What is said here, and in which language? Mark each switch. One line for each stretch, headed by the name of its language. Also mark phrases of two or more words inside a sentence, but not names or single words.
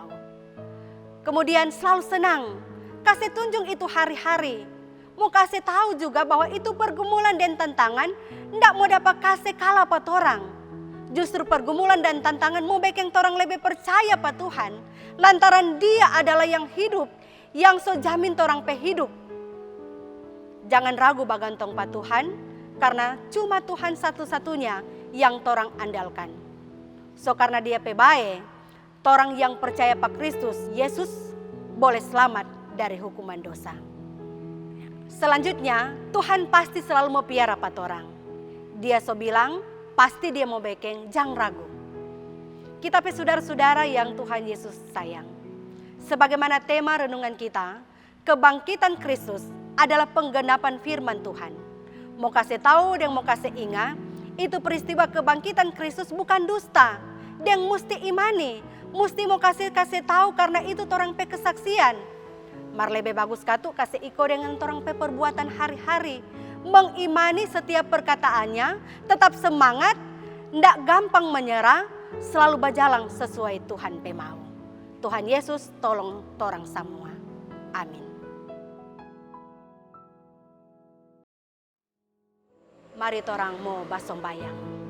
Manado Malay: Kemudian selalu senang, kasih tunjuk itu hari-hari. Mau kasih tahu juga bahwa itu pergumulan dan tantangan, ndak mau dapat kasih kalah pa torang. Justru pergumulan dan tantangan mau bikin torang lebih percaya pa Tuhan. Lantaran Dia adalah yang hidup, yang so jamin torang pe hidup. Jangan ragu bagantong pa Tuhan, karena cuma Tuhan satu-satunya yang torang andalkan. So karena Dia pe bae, torang yang percaya pa Kristus Yesus boleh selamat dari hukuman dosa. Selanjutnya, Tuhan pasti selalu mau piara pa torang. Dia so bilang, pasti Dia mau bikin, jangan ragu. Kita pe saudara-saudara yang Tuhan Yesus sayang.
Indonesian: Sebagaimana tema renungan kita, kebangkitan Kristus adalah penggenapan firman Tuhan.
Manado Malay: Mau kasih tahu dan mau kasih ingat, itu peristiwa kebangkitan Kristus bukan dusta. Dan mesti imani, mesti mau kasih tahu karena itu torang pe kesaksian. Mar lebih bagus katu kasih iko dengan torang pe perbuatan hari-hari. Mengimani setiap perkataannya, tetap semangat, ndak gampang menyerah, selalu berjalan sesuai Tuhan pe mau. Tuhan Yesus tolong torang semua. Amin. Mari torang mau basombayang.